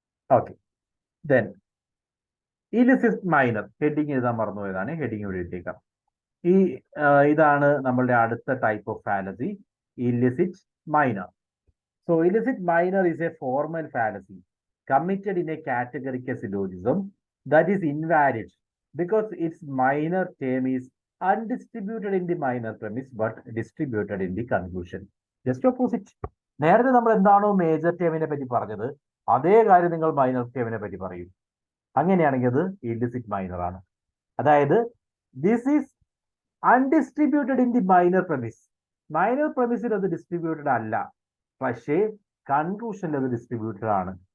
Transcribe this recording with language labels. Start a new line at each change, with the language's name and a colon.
English: Okay. Then illicit minor.
Malayalam: Heading എഴുതാൻ മറന്നുപോയതാണ്. Heading ഇവിടെ എഴുതിയേക്കാം. ഇതാണ് നമ്മളുടെ അടുത്ത type of fallacy, illicit minor.
English: So illicit minor is a formal fallacy committed in a categorical syllogism that is invalid because its minor term is undistributed in the minor premise but distributed in the conclusion. Just opposite.
Malayalam: നേരത്തെ നമ്മൾ എന്താണോ major ടേമിനെ പറ്റി പറഞ്ഞത് അതേ കാര്യം നിങ്ങൾ minor ടേമിനെ പറ്റി പറയും. അങ്ങനെയാണെങ്കിൽ അത് ഇല്ലിസിറ്റ് മൈനർ ആണ്. അതായത്
English: This is undistributed in the minor premise.
Malayalam: Minor പ്രമിസിൽ അത് ഡിസ്ട്രിബ്യൂട്ടഡ് അല്ല, പക്ഷേ കൺക്ലൂഷനിൽ അത് ഡിസ്ട്രിബ്യൂട്ടഡ് ആണ്.